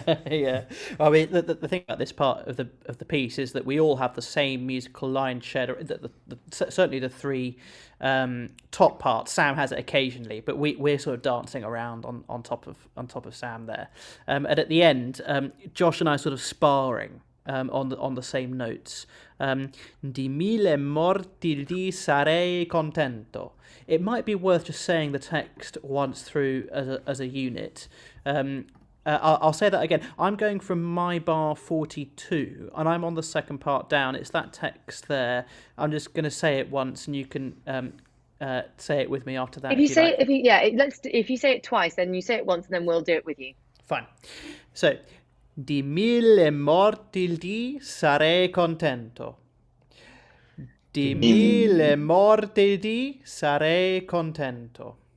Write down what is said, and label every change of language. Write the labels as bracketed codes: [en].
[en] yeah, I mean the thing about this part of the piece is that we all have the same musical line shared. Certainly the 3 top parts. Sam has it occasionally, but we're sort of dancing around on top of Sam there. And at the end, Josh and I are sort of sparring on the same notes. [it] Di mille morti di sarei contento. [en] It might be worth just saying the text once through as a unit. I'll say that again. I'm going from my bar 42, and I'm on the second part down. It's that text there. I'm just going to say it once, and you can say it with me after that. If you say it twice, then you say it once, and then we'll do it with you. Fine. [it] So, di mille morti di sarei contento. Di mille morti di sarei contento.